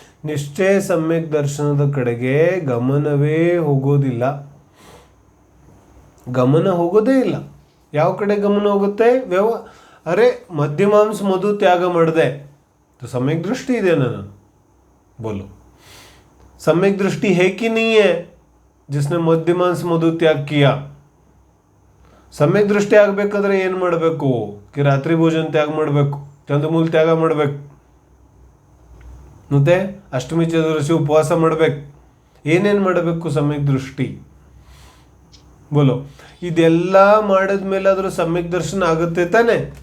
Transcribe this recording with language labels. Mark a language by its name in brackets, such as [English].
[Kannada] ನಿಶ್ಚಯ ಸಮ್ಯಕ್ ದರ್ಶನದ ಕಡೆಗೆ ಗಮನವೇ ಹೋಗೋದಿಲ್ಲ. ಗಮನ ಹೋಗೋದೇ ಇಲ್ಲ. ಯಾವ ಕಡೆ ಗಮನ ಹೋಗುತ್ತೆ? ಅರೆ ಮಧ್ಯಮಾಂಸ ಮಧು ತ್ಯಾಗ ಮಾಡಿದೆ, ಸಮ್ಯಕ್ ದೃಷ್ಟಿ ಇದೆ ನಾನು ಬೋलो. [Hindi] सम्यक दृष्टि है कि नहीं है जिसने मध्यमांस मधु त्याग किया? [Kannada] सम्यक दृष्टि ಆಗಬೇಕಾದ್ರೆ ಏನು ಮಾಡಬೇಕು? कि ರಾತ್ರಿ ಭೋಜನ ತ್ಯಾಗ ಮಾಡಬೇಕು, ಚಂದ್ರಮೂಲ ತ್ಯಾಗ ಮಾಡಬೇಕು, ಮತ್ತೆ ಅಷ್ಟಮಿ ಚತುರ್ದಶಿ ಉಪವಾಸ ಮಾಡಬೇಕು. ಏನೇನು ಮಾಡಬೇಕು ಸಮ್ಯಕ್ ದೃಷ್ಟಿ ಬೋಲೋ? ಇದೆಲ್ಲ ಮಾಡಿದ್ಮೇಲೆ ಆದರೂ ಸಮ್ಯಕ್ ದರ್ಶನ ಆಗುತ್ತೆ ತಾನೆ?